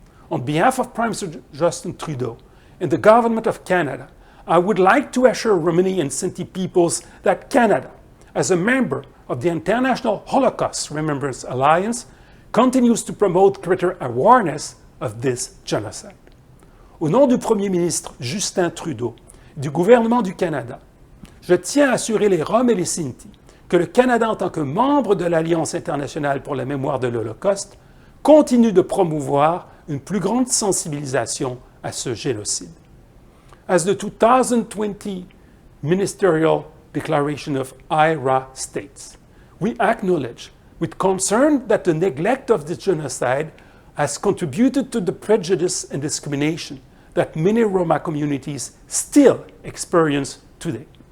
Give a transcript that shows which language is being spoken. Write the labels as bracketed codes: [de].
[en] On behalf of Prime Minister Justin Trudeau and the Government of Canada, I would like to assure Romani and Sinti peoples that Canada, as a member of the International Holocaust Remembrance Alliance, continues to promote greater awareness of this genocide. [fr] Au nom du Premier ministre Justin Trudeau, du gouvernement du Canada, je tiens à assurer les Roms et les Sinti que le Canada, en tant que membre de l'Alliance internationale pour la mémoire de l'Holocauste, continue de promouvoir une plus grande sensibilisation à ce génocide. [en] As the 2020 Ministerial Declaration of IRA states, we acknowledge with concern that the neglect of the genocide has contributed to the prejudice and discrimination that many Roma communities still experience today.